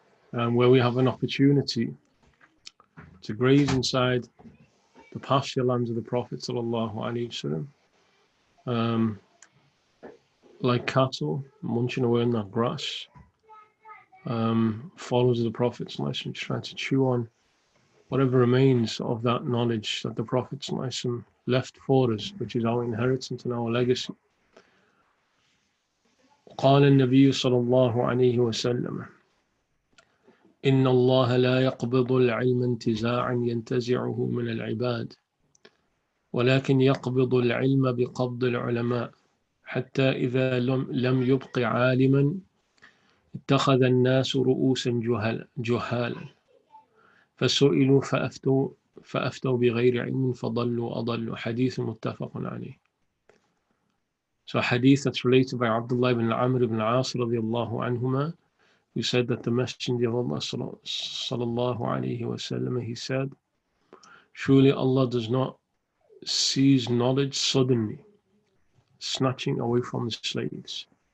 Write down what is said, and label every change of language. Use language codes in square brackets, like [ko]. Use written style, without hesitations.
[en] where we have an opportunity to graze inside the pasture lands of the Prophet sallallahu alaihi wasallam, like cattle munching away on that grass, followers of the Prophet sallallahu alaihi wasallam, just trying to chew on whatever remains of that knowledge that the Prophet sallallahu alaihi wasallam left for us, which is our inheritance and our legacy. [ar] قال النبي صلى الله عليه وسلم إن الله لا يقبض العلم انتزاعا ينتزعه من العباد ولكن يقبض العلم بقبض العلماء حتى إذا لم يبق عالما اتخذ الناس رؤوسا جهالا فسئلوا فأفتوا بغير علم فضلوا أضلوا. حديث متفق عليه. [en] So a hadith that's related by Abdullah ibn Amr ibn al-As radiyallahu anhuma, who said that the Messenger of Allah sallallahu alayhi wasallam, he said, surely Allah does not seize knowledge suddenly, snatching away from the slaves,